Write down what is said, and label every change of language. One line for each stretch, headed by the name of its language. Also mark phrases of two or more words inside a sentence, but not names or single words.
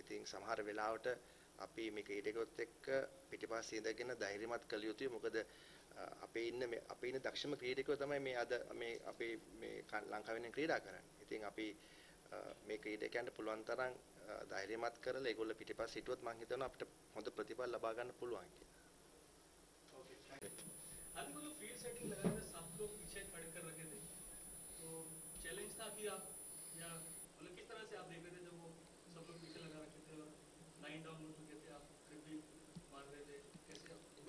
Sinhala: ඉතින් සමහර වෙලාවට අපි මේ ක්‍රීඩකයොත් එක්ක පිටිපස්සේ ඉඳගෙන ධෛර්යමත් කළ යුතුයි. මොකද අපේ ඉන්න දක්ෂම ක්‍රීඩකයෝ තමයි මේ අද මේ අපේ මේ ලංකාවෙන් ක්‍රීඩා කරන්නේ. ඉතින් අපි මේ ක්‍රීඩකයන්ට පුළුවන් තරම් ධෛර්යමත් කරලා ඒගොල්ලෝ පිටිපස්සේ හිටියොත් මම හිතනවා අපිට හොඳ ප්‍රතිඵල ලබා ගන්න පුළුවන් කියලා.
Hindi: हाल में जो
English: field setting
Hindi: लगाने में सब लोग पीछे खड़े कर रखे थे तो चैलेंज था कि आप या मतलब किस तरह से आप देख रहे थे जब वो सब लोग पीछे लगा रखे थे और 9 डाउन हो चुके थे आप फिर भी मार रहे थे कैसे आप